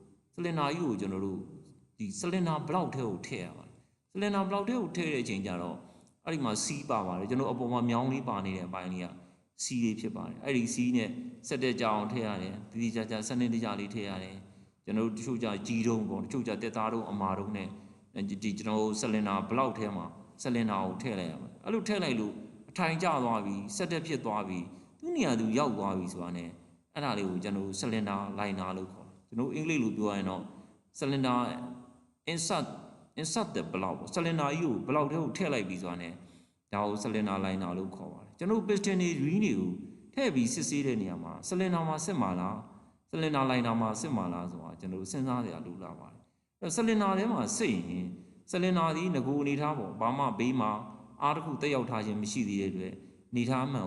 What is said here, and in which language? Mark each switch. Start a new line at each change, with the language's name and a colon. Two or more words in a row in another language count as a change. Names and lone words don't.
Burmese: ဒီ
English: cylinder block
Burmese: ထဲကိုထည့်ရပါတယ်
English: cylinder block
Burmese: ထဲကိုထည့်တဲ့အချိန်ကျတော့အဲ့ဒီမှာ C ပါပါတယ်ကျွန်တော်အပေါ်မှာမြောင်းလေးပါနေတဲ့အပိုင်းလေးက C လေးဖြစ်ပါတယ်အဲ့ဒီ C နဲ့ဆက်တဲ့ကြအောင်ထည့်ရတယ်ဒီကြစနစ်တကျလေးထည့်ရတယ်ကျွန်တော်တို့တချို့ကြကြီးတုံးပေါ့တချို့ကြတက်သားတုံးအမာတုံးနဲ့ဒီကျွန်တော်ဆလင်ဒါဘလောက် ထဲမှာဆလင်ဒါကိုထည့်လိုက်ရမယ်အဲ့လိုထည့်လိုက်လို့အထိုင်ကျသွားပြီဆက်တက်ဖြစ်သွားပြီသူ့နေရာသူရောက်သွားပြီဆိုတာ ਨੇ အဲ့ဒါလေးကိုကျွန်တော်ဆလင်ဒါလိုင်နာလို့ခေါ်တယ်ကျွန်တော်အင်္ဂလိပ်လိုပြောရရင်တော့ဆလင်ဒါ
English: insert the block
Burmese: ပေါ့ဆလင်ဒါကြီးကိုဘလောက်ထဲကိုထည့်လိုက်ပြီဆိုတာ ਨੇ ဒါကိုဆလင်ဒါလိုင်နာလို့ခေါ်ပါတယ်ကျွန်တော် piston တွေ ring တွေကိုထည့်ပြီးစစ်ဆေးတဲ့နေရာမှာဆလင်ဒါမှာစစ်မှာလားဆလင်ဒါလိုင်နာမှာစစ်မှာလားဆိုတာကျွန်တော်စဉ်းစားရလို့လာပါတယ်ဆလင်ဒါထဲမှာစစ်ရင်ဆလင်ဒါဒီငကိုအနေထားပေါ့ဘာမှဘေးမှာအားတစ်ခုတက်ရောက်ထားခြင်းမရှိသေးတဲ့အတွက်နေထားမှန်